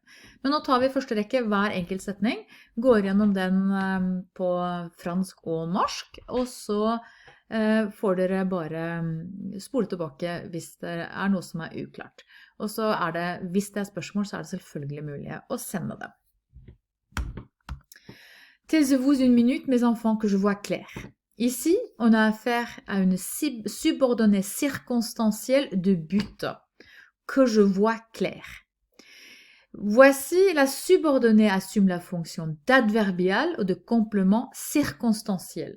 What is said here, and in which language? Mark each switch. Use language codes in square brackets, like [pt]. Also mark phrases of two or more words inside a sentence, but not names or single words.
[no] Men nå tar vi i første rekke hver enkelt setning, går gjennom den på fransk og norsk, og så får dere bare spole tilbake hvis det er noe som er uklart. Og så er det, hvis det er spørsmål, så er det selvfølgelig mulig å sende dem. [fr] Taisez-vous une minute, mes enfants, que je vois clair. Ici, on a affaire à une subordonnée circonstancielle de but, que je vois clair. Voici la subordonnée assume la fonction d'adverbial ou de complément circonstanciel.